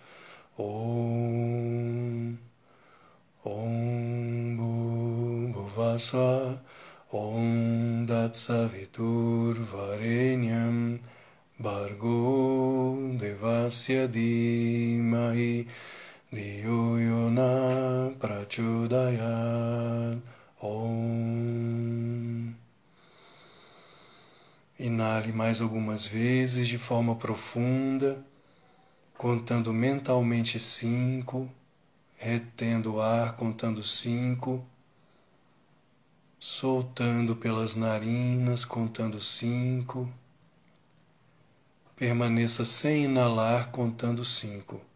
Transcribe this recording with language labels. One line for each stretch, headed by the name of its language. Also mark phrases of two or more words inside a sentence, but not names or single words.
Sanskrit: Om Bhuvasva Om Tatsavitur Varenyam Bhargo Devasya Dhimahi Dhiyo Yona Prachodayat. Om.
Portuguese: Inale mais algumas vezes de forma profunda, contando mentalmente 5, retendo o ar, contando 5, soltando pelas narinas, contando 5. Permaneça sem inalar, contando 5.